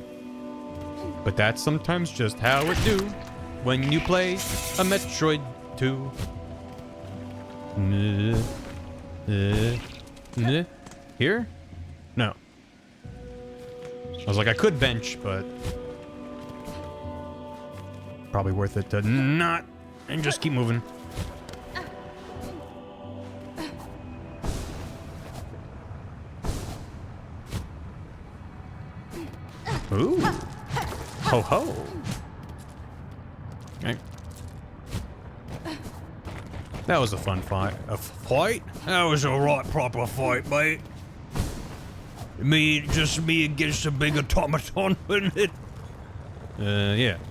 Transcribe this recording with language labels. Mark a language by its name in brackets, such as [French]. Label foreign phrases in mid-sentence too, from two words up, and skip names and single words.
[English] But that's sometimes just how it do when you play a Metroid 2. Here? No. I was like, I could bench, but probably worth it to not and just keep moving. Ooh. Ho ho. Okay. That was a fun fight. A fight? That was a right proper fight, mate. Just me against a big automaton, wasn't it? Yeah.